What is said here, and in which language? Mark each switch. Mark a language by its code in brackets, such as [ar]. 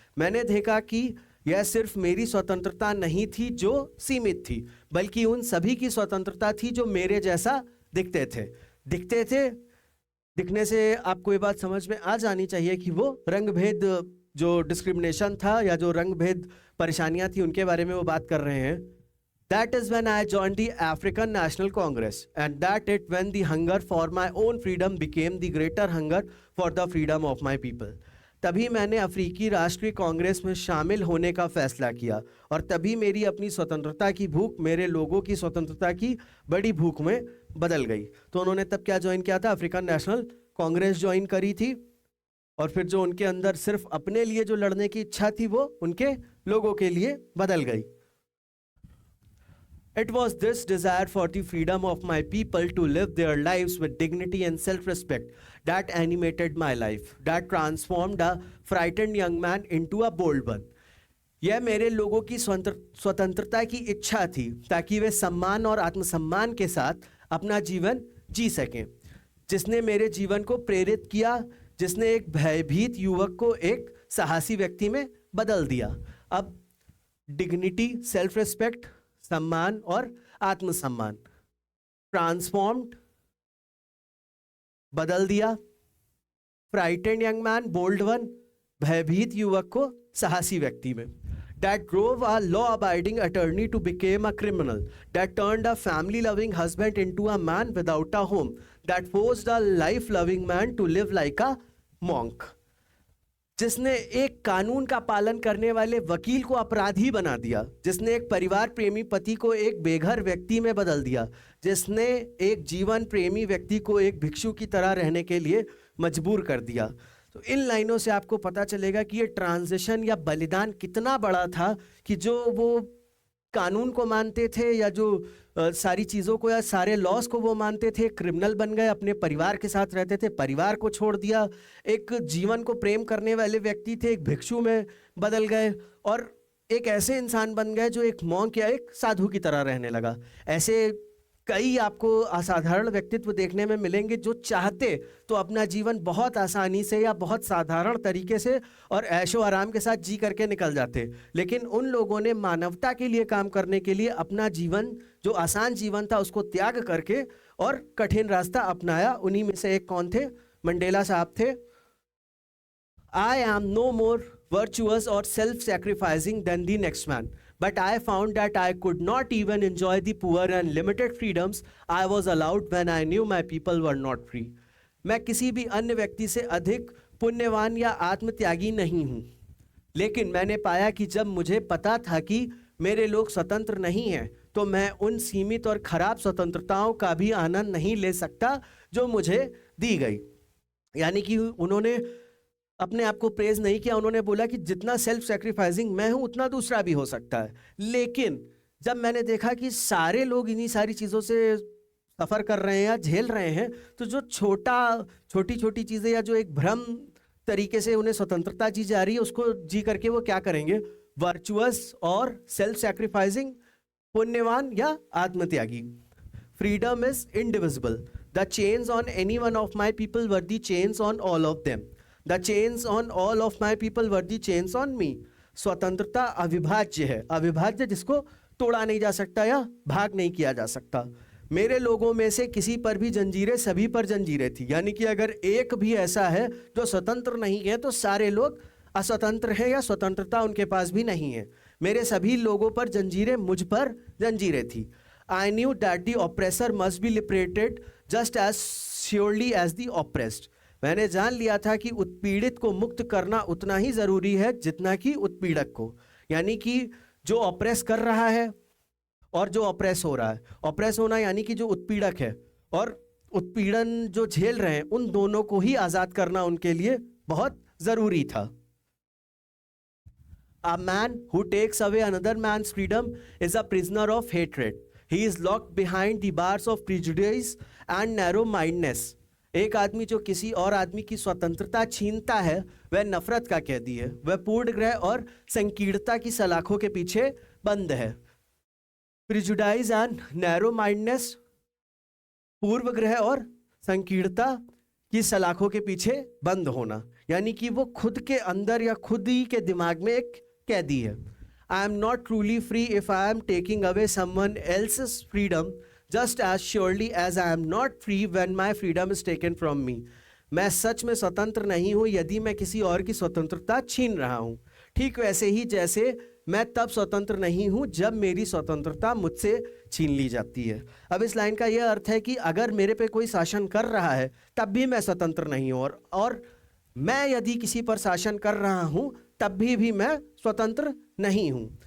[hi] मैंने देखा कि यह सिर्फ मेरी स्वतंत्रता नहीं थी जो सीमित थी, बल्कि उन सभी की स्वतंत्रता थी जो मेरे जैसा दिखते थे। दिखने से आपको ये बात समझ में आ जानी चाहिए कि वो रंग भेद, जो डिस्क्रिमिनेशन था या जो रंग भेद परेशानियां थी, उनके बारे में वो बात कर रहे हैं। [en] That is when I joined the African National Congress, and that it when the hunger for my own freedom became the greater hunger for the freedom of my people. [hi] तभी मैंने अफ्रीकी राष्ट्रीय कांग्रेस में शामिल होने का फैसला किया और तभी मेरी अपनी स्वतंत्रता की भूख मेरे लोगों की स्वतंत्रता की बड़ी भूख में बदल गई। तो उन्होंने तब क्या ज्वाइन किया था? अफ्रीकन नेशनल कांग्रेस ज्वाइन करी थी और फिर जो उनके अंदर सिर्फ अपने लिए जो लड़ने की इच्छा थी वो उनके लोगों के लिए बदल गई। [en] It was this desire for the freedom of my people to live their lives with dignity and self-respect that animated my life, that transformed a frightened young man into a bold one. [hi] यह मेरे लोगों की स्वतंत्रता की इच्छा थी ताकि वे सम्मान और आत्मसम्मान के साथ अपना जीवन जी सकें, जिसने मेरे जीवन को प्रेरित किया, जिसने एक भयभीत युवक को एक साहसी व्यक्ति में बदल दिया। अब डिग्निटी, सेल्फ रिस्पेक्ट, सम्मान और आत्मसम्मान, ट्रांसफॉर्म्ड बदल दिया, [en] frightened young man bold one [hi] भयभीत युवक को साहसी व्यक्ति में। [en] That drove a law-abiding attorney to become a criminal. That turned a family-loving husband into a man without a home. That forced a life-loving man to live like a monk. [hi] जिसने एक कानून का पालन करने वाले वकील को अपराधी बना दिया, जिसने एक परिवार प्रेमी पति को एक बेघर व्यक्ति में बदल दिया, जिसने एक जीवन प्रेमी व्यक्ति को एक भिक्षु की तरह रहने के लिए मजबूर कर दिया। तो इन लाइनों से आपको पता चलेगा कि ये ट्रांजिशन या बलिदान कितना बड़ा था कि जो वो कानून को मानते थे या जो सारी चीज़ों को या सारे लॉस को वो मानते थे, क्रिमिनल बन गए, अपने परिवार के साथ रहते थे, परिवार को छोड़ दिया, एक जीवन को प्रेम करने वाले व्यक्ति थे, एक भिक्षु में बदल गए और एक ऐसे इंसान बन गए जो एक मॉन्क या एक साधु की तरह रहने लगा। ऐसे कई आपको असाधारण व्यक्तित्व देखने में मिलेंगे जो चाहते तो अपना जीवन बहुत आसानी से या बहुत साधारण तरीके से और ऐशो आराम के साथ जी करके निकल जाते, लेकिन उन लोगों ने मानवता के लिए काम करने के लिए अपना जीवन, जो आसान जीवन था, उसको त्याग करके और कठिन रास्ता अपनाया। उन्हीं में से एक कौन थे? मंडेला साहब थे। [en] I am no more virtuous or self-sacrificing than the next man. But I found that I could not even enjoy the poor and limited freedoms I was allowed when I knew my people were not free. [hi] मैं किसी भी अन्य व्यक्ति से अधिक पुण्यवान या आत्मत्यागी नहीं हूँ, लेकिन मैंने पाया कि जब मुझे पता था कि मेरे लोग स्वतंत्र नहीं हैं, तो मैं उन सीमित और खराब स्वतंत्रताओं का भी आनंद नहीं ले सकता जो मुझे दी गई। यानी कि उन्होंने अपने आप को प्रेज नहीं किया, उन्होंने बोला कि जितना सेल्फ सेक्रीफाइसिंग मैं हूं उतना दूसरा भी हो सकता है। लेकिन जब मैंने देखा कि सारे लोग इन्हीं सारी चीज़ों से सफ़र कर रहे हैं या झेल रहे हैं, तो जो छोटी छोटी चीज़ें या जो एक भ्रम तरीके से उन्हें स्वतंत्रता जी जा रही है, उसको जी करके वो क्या करेंगे? वर्चुअस और सेल्फ सेक्रीफाइसिंग, पुण्यवान या आत्मत्यागी। [en] Freedom is indivisible. The chains on any one of my people were the chains on all of them. The chains on all of my people were the chains on me. [hi] स्वतंत्रता अविभाज्य है, अविभाज्य जिसको तोड़ा नहीं जा सकता या भाग नहीं किया जा सकता। मेरे लोगों में से किसी पर भी जंजीरें, सभी पर जंजीरें थी। यानी कि अगर एक भी ऐसा है जो स्वतंत्र नहीं है, तो सारे लोग अस्वतंत्र हैं या स्वतंत्रता उनके पास भी नहीं है। मेरे सभी लोगों पर जंजीरें, मुझ पर जंजीरें थी। [en] I knew that the oppressor must be liberated just as surely as the oppressed. [hi] मैंने जान लिया था कि उत्पीड़ित को मुक्त करना उतना ही ज़रूरी है जितना कि उत्पीड़क को। यानी कि जो ऑप्रेस कर रहा है और जो ऑप्रेस हो रहा है, ऑप्रेस होना यानी कि जो उत्पीड़क है और उत्पीड़न जो झेल रहे हैं, उन दोनों को ही आज़ाद करना उनके लिए बहुत ज़रूरी था। [en] A man who takes away another man's freedom is a prisoner of hatred. He is locked behind the bars of prejudice and narrow-mindedness. [hi] एक आदमी जो किसी और आदमी की स्वतंत्रता छीनता है, वह नफरत का कैदी है, वह पूर्णग्रह और संकीर्णता की सलाखों के पीछे बंद है। [en] prejudice and narrow mindness, [hi] पूर्वग्रह और संकीर्णता की सलाखों के पीछे बंद होना, यानी कि वो खुद के अंदर या खुद ही के दिमाग में एक कैदी है। [en] I am not truly free if I am taking away someone else's freedom just as surely as I am not free when my freedom is taken from me. [hi] मैं सच में स्वतंत्र नहीं हूँ यदि मैं किसी और की स्वतंत्रता छीन रहा हूँ। ठीक वैसे ही जैसे मैं तब स्वतंत्र नहीं हूं जब मेरी स्वतंत्रता मुझसे छीन ली जाती है। अब इस लाइन का यह अर्थ है कि अगर मेरे पे कोई शासन कर रहा है तब भी मैं स्वतंत्र नहीं हूं, और मैं यदि किसी पर शासन कर रहा हूं तब भी मैं स्वतंत्र नहीं हूं।